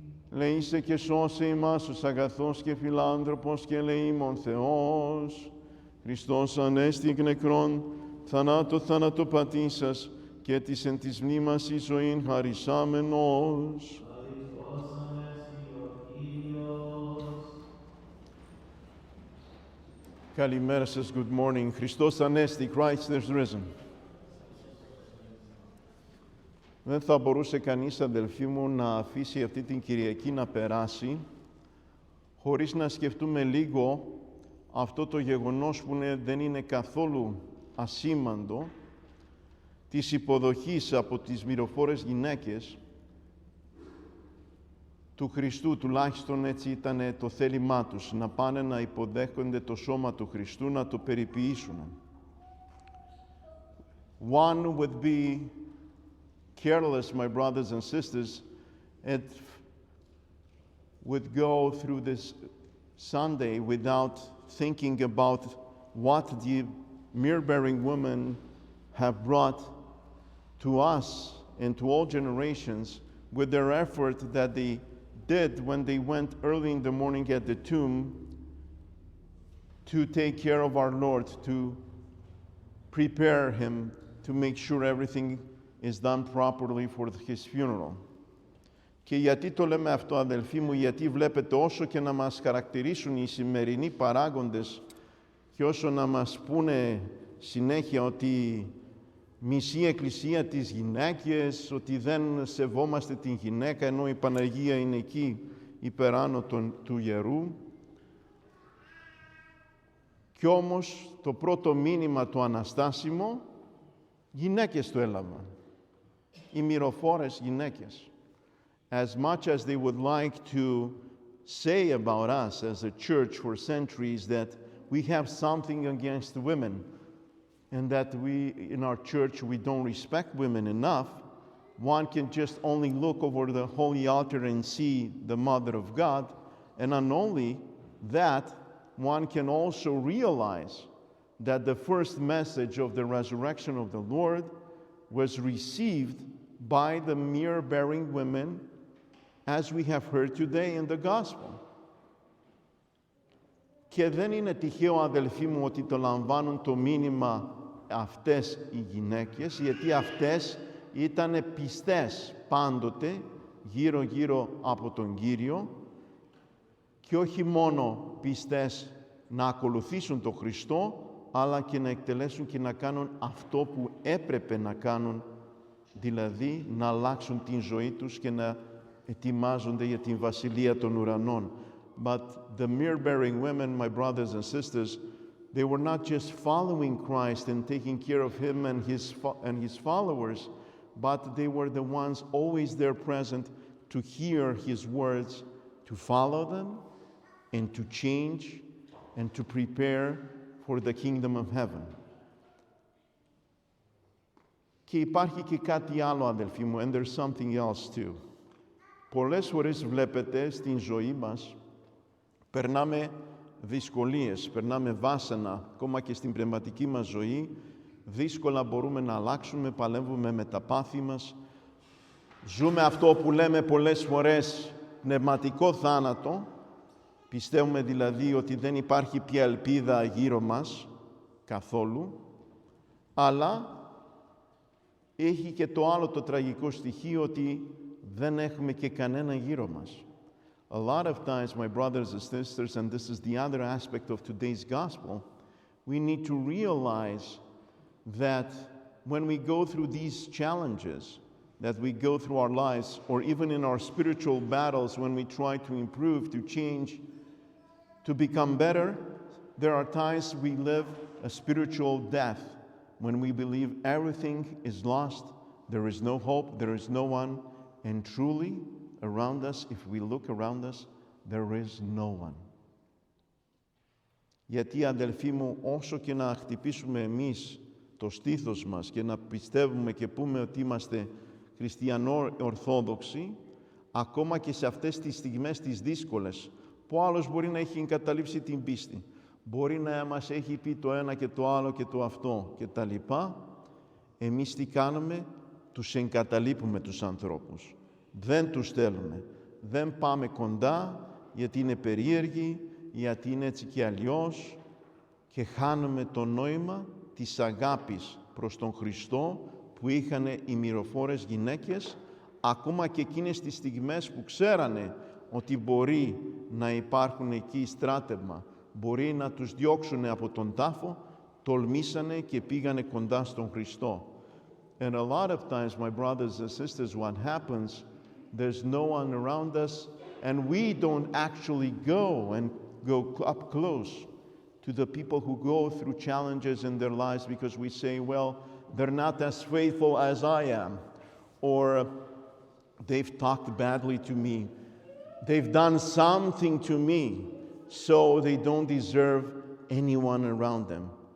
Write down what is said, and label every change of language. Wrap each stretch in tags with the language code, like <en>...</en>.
<el>λεήσε και σώσε ημάς ως αγαθός και φιλάνθρωπος και ελεήμων Θεός, Χριστός Ανέστη εκ νεκρών, θανάτω θανατοπατήσας και της εν της μνήμας εις ζωήν χαρισάμενος. Καλημέρα σας,</el> <en>good morning.</en> <el>Χριστός Ανέστη,</el> <en>Christ is risen.</en> <el>Δεν θα μπορούσε κανείς, αδελφοί μου, να αφήσει αυτή την Κυριακή να περάσει χωρίς να σκεφτούμε λίγο αυτό το γεγονός που δεν είναι καθόλου ασήμαντο της υποδοχής από τις μυροφόρες γυναίκες του Χριστού, τουλάχιστον έτσι ήταν το θέλημά τους, να πάνε να υποδέχονται το σώμα του Χριστού, να το περιποιήσουν.</el> <en>One would be careless, my brothers and sisters, and would go through this Sunday without thinking about what the myrrh-bearing women have brought to us and to all generations with their effort that they did when they went early in the morning at the tomb to take care of our Lord, to prepare him, to make sure everything is done properly for his funeral.</en> <el>Και γιατί το λέμε αυτό, αδελφοί μου? Γιατί βλέπετε, όσο και να μας χαρακτηρίσουν οι σημερινοί παράγοντες και όσο να μας πούνε συνέχεια ότι μισή εκκλησία τις γυναίκες, ότι δεν σεβόμαστε την γυναίκα, ενώ η Παναγία είναι εκεί υπεράνω του ιερού. Κι όμως το πρώτο μήνυμα το αναστάσιμο, γυναίκες το έλαβαν. Οι μυροφόρες γυναίκες.</el> <en>As much as they would like to say about us as a church for centuries that we have something against women and that we, in our church, we don't respect women enough, one can just only look over the holy altar and see the Mother of God, and not only that, one can also realize that the first message of the resurrection of the Lord was received by the myrrh-bearing women, as we have heard today in the Gospel.</en> <el>Και δεν είναι τυχαίο, αδελφοί μου, ότι το λαμβάνουν το μήνυμα αυτές οι γυναίκες, γιατί αυτές ήταν πιστές πάντοτε γύρω-γύρω από τον Κύριο και όχι μόνο πιστές να ακολουθήσουν τον Χριστό, αλλά και να εκτελέσουν και να κάνουν αυτό που έπρεπε να κάνουν, δηλαδή να αλλάξουν την ζωή τους και να ετοιμάζονται για την Βασιλεία των Ουρανών.</el> <en>But the myrrh-bearing women, my brothers and sisters, they were not just following Christ and taking care of him and his followers, but they were the ones always there present to hear his words, to follow them, and to change, and to prepare for the kingdom of heaven.</en> <el>Και υπάρχει και κάτι άλλο, αδελφοί μου,</el> <en>and there's something else too.</en> <el>Πολλές φορές βλέπετε στην ζωή μας, περνάμε δυσκολίες, περνάμε βάσανα, ακόμα και στην πνευματική μας ζωή, δύσκολα μπορούμε να αλλάξουμε, παλεύουμε με τα πάθη μας, ζούμε αυτό που λέμε πολλές φορές πνευματικό θάνατο Πιστεύουμε δηλαδή ότι δεν υπάρχει πια ελπίδα γύρω μας, καθόλου, αλλά έχει και το άλλο το τραγικό στοιχείο ότι δεν έχουμε και κανένα γύρω μας.</el> <en>A lot of times, my brothers and sisters, and this is the other aspect of today's gospel, we need to realize that when we go through these challenges, that we go through our lives, or even in our spiritual battles, when we try to improve, to change, to become better, there are times we live a spiritual death when we believe everything is lost, there is no hope, there is no one, and truly, around us, if we look around us, there is no one.</en> <el>Γιατί, αδελφοί μου, όσο και να χτυπήσουμε εμείς το στήθος μας και να πιστεύουμε και πούμε ότι είμαστε χριστιανό-ορθόδοξοι, ακόμα και σε αυτές τις στιγμές τις δύσκολες, που άλλος μπορεί να έχει εγκαταλείψει την πίστη, μπορεί να μας έχει πει το ένα και το άλλο και το αυτό και τα λοιπά, εμείς τι κάνουμε? Τους εγκαταλείπουμε τους ανθρώπους. Δεν τους θέλουμε. Δεν πάμε κοντά γιατί είναι περίεργοι, γιατί είναι έτσι και αλλιώς και χάνουμε το νόημα της αγάπης προς τον Χριστό που είχαν οι μυροφόρες γυναίκες, ακόμα και εκείνες τις στιγμές που ξέρανε ότι μπορεί να υπάρχουν εκεί στράτευμα, μπορεί να τους διώξουν από τον τάφο, τολμήσανε και πήγανε κοντά στον Χριστό.</el> <en>And a lot of times, my brothers and sisters, what happens, there's no one around us, and we don't actually go up close to the people who go through challenges in their lives because we say, well, they're not as faithful as I am, or they've talked badly to me, they've done something to me, so they don't deserve anyone around them.</en>